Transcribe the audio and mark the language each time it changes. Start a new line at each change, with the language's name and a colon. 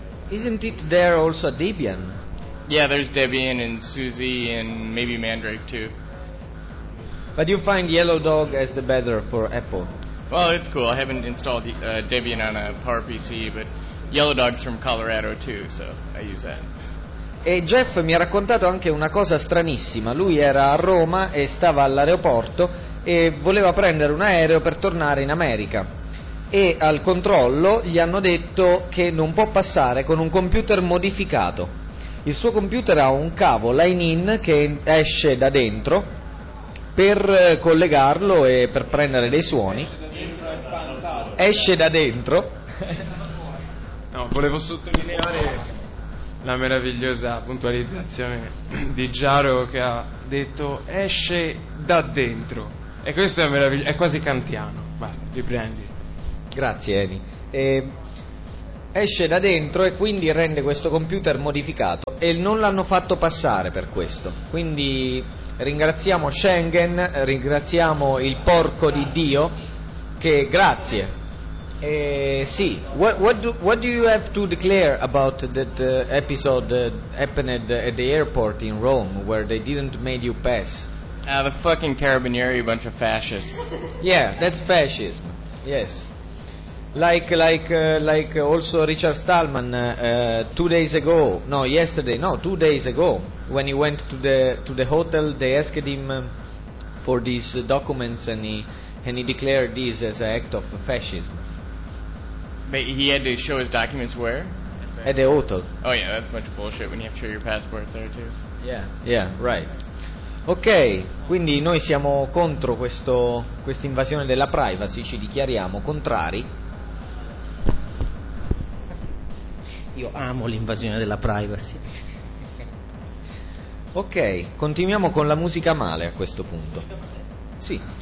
English: Isn't it there also Debian? Yeah, there's Debian and Suzy and maybe Mandrake too. But you find Yellow Dog as the better for Apple? Well, it's cool. I haven't installed Debian on a PowerPC, but Yellow Dog's from Colorado too, so I use that.
Italian: E Jeff mi ha raccontato anche una cosa stranissima. Lui era a Roma e stava all'aeroporto e voleva prendere un aereo per tornare in America. E al controllo gli hanno detto che non può passare con un computer modificato. Il suo computer ha un cavo line-in che esce da dentro per collegarlo e per prendere dei suoni. Esce da dentro. No, volevo sottolineare la meravigliosa puntualizzazione di Giaro, che ha detto esce da dentro. E questo è meraviglioso, è quasi kantiano. Basta, riprendi. Grazie, Eni. Esce da dentro e quindi rende questo computer modificato, e non l'hanno fatto passare per questo. Quindi ringraziamo Schengen, ringraziamo il porco di Dio, che grazie.
English: Sì, what do you have to declare about that episode happened at the airport in Rome where they didn't made you pass? The fucking carabinieri, a bunch of fascists. Yeah, that's fascism. Yes. Like also Richard Stallman 2 days ago, no, yesterday, no, 2 days ago, when he went to the hotel, they asked him for these documents and he declared this as an act of fascism. But he had to show his documents where? At the hotel. Oh yeah, that's a bunch of bullshit when you have to show your passport there too. Yeah, right.
Italian: Ok, quindi noi siamo contro questa invasione della privacy, ci dichiariamo contrari. Io amo l'invasione della privacy. Ok, continuiamo con la musica male a questo punto. Sì.